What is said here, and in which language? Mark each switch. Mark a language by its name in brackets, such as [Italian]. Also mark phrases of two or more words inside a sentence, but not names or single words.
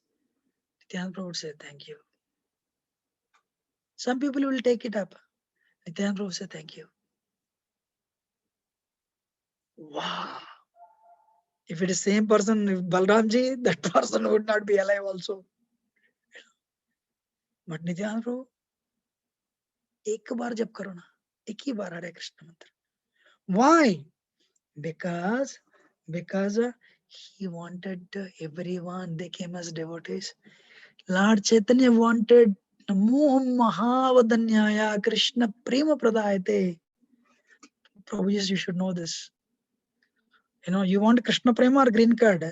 [English] Nityananda Prabhu would say, thank you. Some people will take it up. Nityananda Prabhu would say, thank you. Wow. If it is same person, if Balramji, that person would not be alive also. But Nityananda Prabhu, [Hindi] एक बार जप करो ना, एक ही बार हरे कृष्ण मंत्र. [English] Why? Because he wanted everyone, they came as devotees. Lord Chaitanya wanted [Sanskrit] नमो महावदान्याय कृष्ण प्रेम प्रदायते. [English] Prabhu, yes, you should know this. You want Krishna Prema or green card?